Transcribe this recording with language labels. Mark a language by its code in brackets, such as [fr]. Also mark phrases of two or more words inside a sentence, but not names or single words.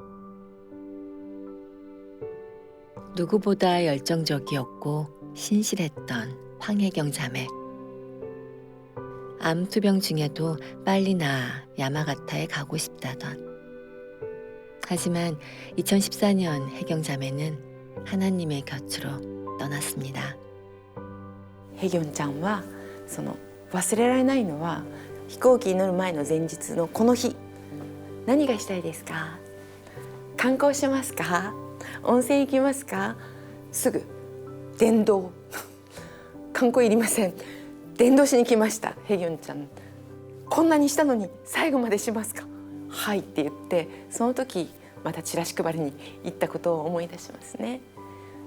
[ko] 누구보다 열정적이었고 신실했던 황혜경 자매. 암 투병 중에도 빨리 나아 야마가타에 가고 싶다던. 하지만 2014년 혜경 자매는 하나님의 곁으로 떠났습니다. [ja] 혜경 ちゃんはその忘れられないのは飛行機に乗る前の前日のこの日何がしたいですか観光しますか温泉行きますかすぐ伝道観光いりません伝道しに来ましたヘギョンちゃんこんなにしたのに最後までしますかはいって言ってその時またチラシ配りに行ったことを思い出しますね